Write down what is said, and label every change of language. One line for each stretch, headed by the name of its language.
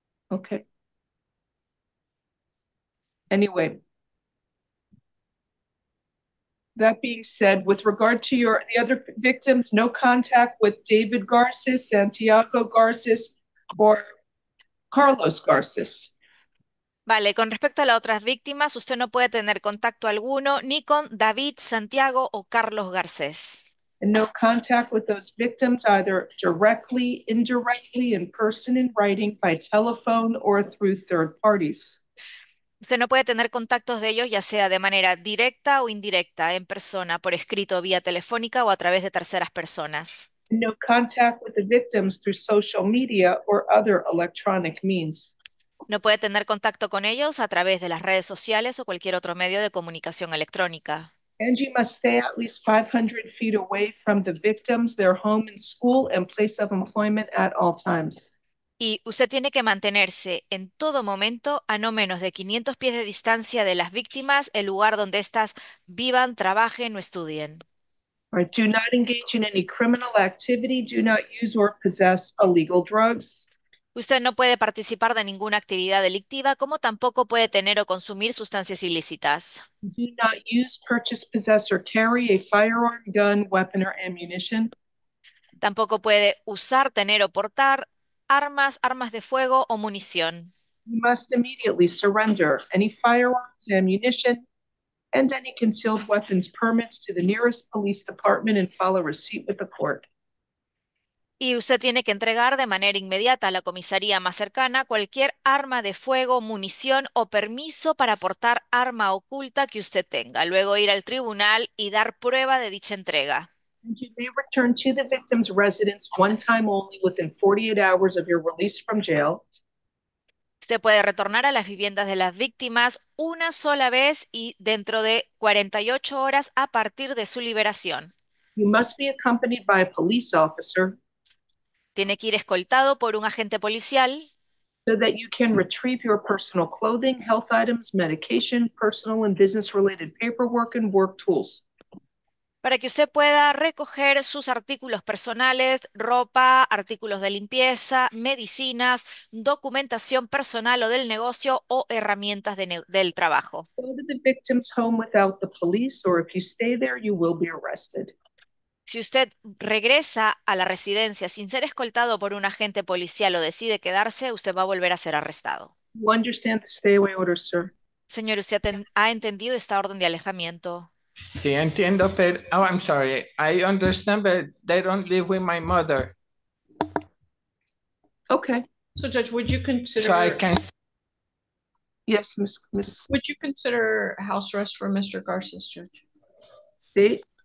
English: Okay. Anyway, that being said, with regard to the other victims, no contact with David Garces, Santiago Garces, or Carlos Garces.
Spanish: Vale, con respecto a las otras víctimas, usted no puede tener contacto alguno ni con David, Santiago o Carlos Garcés.
English: And no contact with those victims, either directly, indirectly, in person, in writing, by telephone, or through third parties.
Spanish: Usted no puede tener contactos de ellos, ya sea de manera directa o indirecta, en persona, por escrito, vía telefónica o a través de terceras personas.
English: No contact with the victims through social media or other electronic means.
Spanish: No puede tener contacto con ellos a través de las redes sociales o cualquier otro medio de comunicación electrónica.
English: And you must stay at least 500 feet away from the victims, their home and school, and place of employment at all times.
Spanish: Y usted tiene que mantenerse en todo momento a no menos de 500 pies de distancia de las víctimas, el lugar donde éstas vivan, trabajen o estudien.
English: Right. Do not engage in any criminal activity. Do not use or possess illegal drugs.
Spanish: Usted no puede participar de ninguna actividad delictiva, como tampoco puede tener o consumir sustancias ilícitas.
English: Do not use, purchase, possess, or carry a firearm, gun, weapon, or ammunition.
Spanish: Tampoco puede usar, tener o portar armas, armas de fuego o munición.
English: You must immediately surrender any firearms, ammunition, and any concealed weapons permits to the nearest police department and file a receipt with the court.
Spanish: Y usted tiene que entregar de manera inmediata a la comisaría más cercana cualquier arma de fuego, munición o permiso para portar arma oculta que usted tenga. Luego ir al tribunal y dar prueba de dicha entrega.
English: And you may return to the victim's residence one time only within 48 hours of your release from jail.
Spanish: Usted puede retornar a las viviendas de las víctimas una sola vez y dentro de 48 horas a partir de su liberación.
English: You must be accompanied by a police officer
Spanish: Tiene que ir escoltado por un agente policial
English: so that you can retrieve your personal clothing, health items, medication, personal and business-related paperwork, and work tools.
Spanish: para que usted pueda recoger sus artículos personales, ropa, artículos de limpieza, medicinas, documentación personal o del negocio o herramientas del trabajo.
English: Go to the victim's home without the police, or if you stay there, you will be arrested.
Spanish: Si usted regresa a la residencia sin ser escoltado por un agente policial o decide quedarse, usted va a volver a ser arrestado.
English: You understand the stay away order, sir?
Spanish: Señor, ¿usted ha entendido esta orden de alejamiento? Sí, entiendo, pero, oh,
English: I'm sorry. I understand, but they don't live with my mother. Okay. So Judge, would you consider? So I can. Yes, Miss. Would you consider house arrest for Mr. Garces, Judge? State.